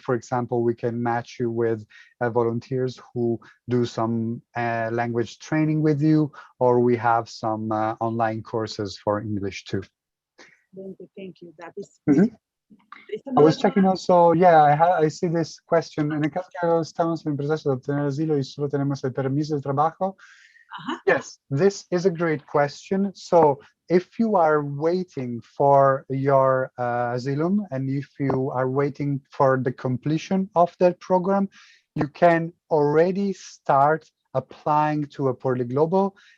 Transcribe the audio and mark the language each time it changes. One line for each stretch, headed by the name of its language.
English: For example, we can match you with volunteers who do some language training with you, or we have some online courses for English too. Thank you. That is I was checking also, yeah, I see this question.
Spanish: En el caso que estamos en proceso de obtener asilo y solo tenemos el permiso de trabajo.
English: Yes, this is a great question. So if you are waiting for your asylum and if you are waiting for the completion of that program, you can already start applying to a Poorly Global.